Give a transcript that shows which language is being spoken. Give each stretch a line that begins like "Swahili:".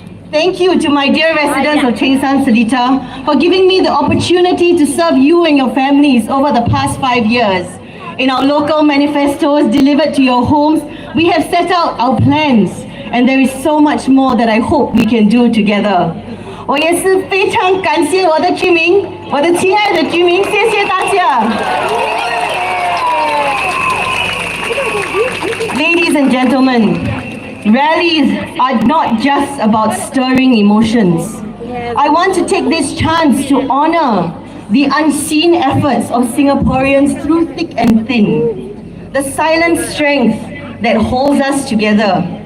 English: Thank you to my dear residents of Cheng San Seletar for giving me the opportunity to serve you and your families over the past 5 years. In our local manifestos delivered to your homes, we have set out our plans, and there is so much more that I hope we can do together.
Chinese: 我也是非常感谢我的居民，我的亲爱的居民，谢谢大家。
English: Ladies and gentlemen, rallies are not just about stirring emotions. I want to take this chance to honor the unseen efforts of Singaporeans through thick and thin, the silent strength that holds us together.